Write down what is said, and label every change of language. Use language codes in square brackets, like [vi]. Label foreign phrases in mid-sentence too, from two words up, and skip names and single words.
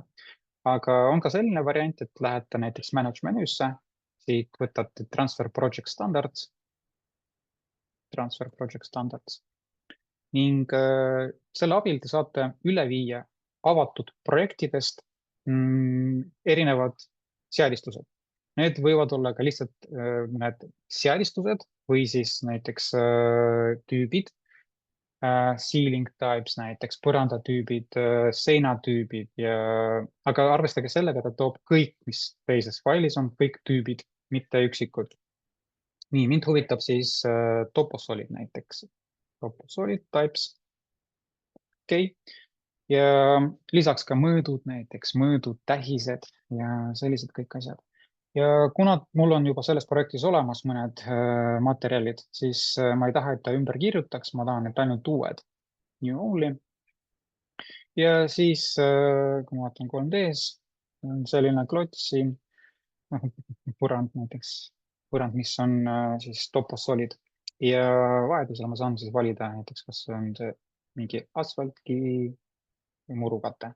[et] Aga on ka selline variant, et lähete näiteks Manage menüüsse, siit võtate [en] Transfer Project Standards [et] ning selle abil te saate üle viia avatud projektidest erinevad seadistused. Need võivad olla ka lihtsalt mõned seadistused või siis näiteks tüübid, [en] ceiling types [et] näiteks, põrandatüübid, seinatüübid aga arvestage sellega, et ta toob kõik, mis teises failis on, kõik tüübid, mitte üksikud. Nii, mind huvitab siis toposolid näiteks. [en] Toposolid types. Okei. [et] Ja lisaks ka mõõdud näiteks, mõõdud, tähised ja sellised kõik asjad. Ja kuna mul on juba selles projektis olemas mõned materjalid, siis ma ei taha, et ta ümber kirjutaks, ma tahan, et ainult uued. [en] New only. [et] Ja siis, kui ma vaatan 3D-s, on selline klots siin, põrand näiteks, põrand, mis on siis toposolid. Ja vajadusel ma saan siis valida näiteks, kas on see mingi asfaltkivi või murukate.